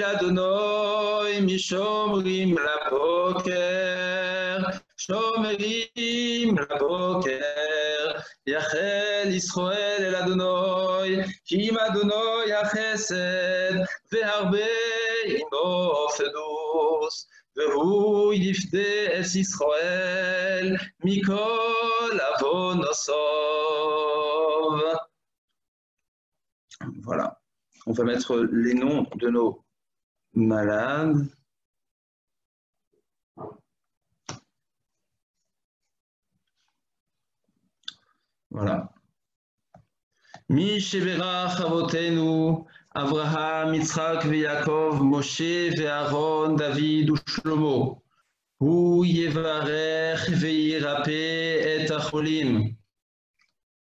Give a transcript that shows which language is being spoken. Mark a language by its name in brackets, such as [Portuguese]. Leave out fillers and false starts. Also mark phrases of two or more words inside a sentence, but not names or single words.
[Hebrew] לאדוני משומרים לבוקר, שומרים לבוקר, יחל ישראל אל אדוני, כי עם אדוני החסד, והרבה עמו פדוס, והוא יפדה את ישראל מכל עוונותיו. [French] Voilà. On va mettre les noms de nos malades. Voilà. [Hebrew] מי שברך אבותינו, Abraham, Yitzhak ויעקב, משה ואהרון, דוד ושלמה. הוא יברך וירפא את החולים.